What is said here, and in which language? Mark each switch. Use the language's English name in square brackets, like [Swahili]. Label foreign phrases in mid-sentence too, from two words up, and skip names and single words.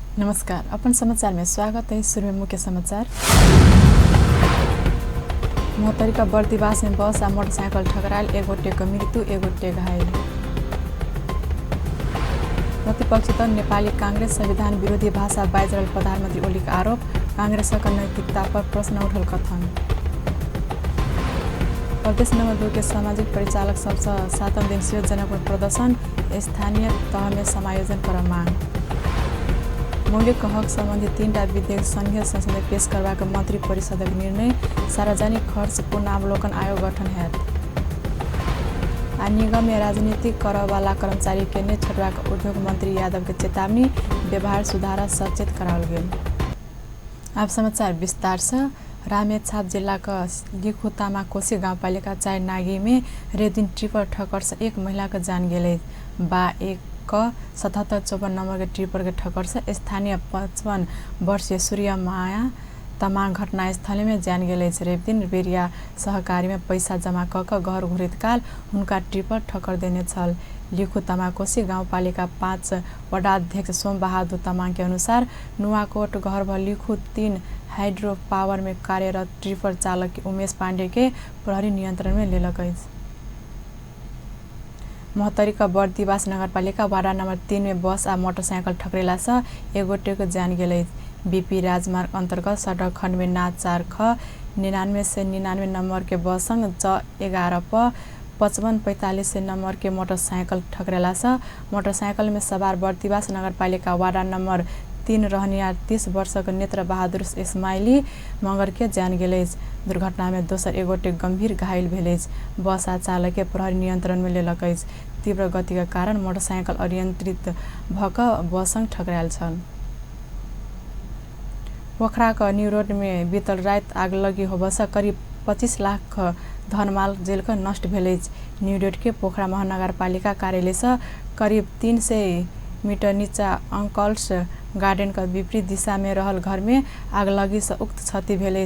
[Maithili] नमस्कार। अपन समाचार में स्वागत है। शुरू में मुख्य समाचार। मोहतरी का बर्दिवास में बस और मोटरसाइकिल ठकरायल, एक गोटे का मृत्यु, एक गोटे घायल। प्रतिपक्षी दल नेपाली कांग्रेस संविधान विरोधी भाषा बाज रहल प्रधानमंत्री ओली का आरोप, कांग्रेस का नैतिकता पर प्रश्न उठल कथन। प्रदेश नंबर 2 के सामाजिक परिचालक सबसे 7 दिवसीय जनमत प्रदर्शन, स्थानीय तह में समायोजन कर मांग। मौलिक हक संबंधी 3टा विधेयक संघीय संसद में पेश करवा का मंत्री परिषद निर्णय, सार्वजनिक खर्च पुनरावलोकन आयोग गठन हैत। निगम में राजनीतिक कर वाला कर्मचारी के ने छटवा उद्योग मंत्री यादव के चेतावनी, व्यवहार सुधार सचेत कराल गेल। अब समाचार विस्तार से। रामेछाप जिला का लिखु तामाकोशी गाउँपालिका 4 नागी में रेदिन ट्रिपर ठक्कर से एक महिला का जान गेले। बा एक 7754 नंबर के ट्रिपर के ठक्कर से स्थानीय 55 वर्षीय सूर्य माया तमाङ घटनास्थल में जान गेले। रेप दिन बेरिया सहकारी में पैसा जमा कक घर घुरित काल उनका ट्रिपर ठक्कर देने छल। लिखु तामाकोशी गाउँपालिका 5 वडाध्यक्ष सोम बहादुर तमाङ के अनुसार नुवाकोट घर भर लिखु 3 हाइड्रो पावर में कार्यरत ट्रिपर चालक उमेश पाण्डे के प्रहरी नियंत्रण में लेलक। मोहतरी का बर्दिवास नगरपालिका वार्ड नंबर 3 में बस और मोटरसाइकिल ठकरेला से एक गोटे को जान गेले। बीपी राजमार्ग अंतर्गत सड़क खंड में ना 4 ख 99 से 99 नंबर के बस संग च 11 प 5545 से नंबर के मोटरसाइकिल ठकरेला से मोटरसाइकिल में सवार बर्दिवास नगरपालिका वार्ड नंबर 3 रहनियार 30 वर्ष के नेत्र बहादुर इस्माइली मगर के जान गेले। दुर्घटना में दोसर एक गोटे गंभीर घायल भेले। बस आ चालक के प्रहरी नियंत्रण में लेलक। तीव्र गति के कारण मोटरसाइकिल अनियंत्रित भक बस संग ठकरायल छल। पोखरा का न्यू रोड में बीतल रात आग लगी होबस करीब 25 लाख धनमाल जेल का नष्ट भेले। न्यू रोड के पोखरा महानगरपालिका कार्यालय से करीब 300 मीटर नीचा अंकल्स गार्डन का विपरीत दिशा में रहल घर में आग लगी से उक्त क्षति भेले।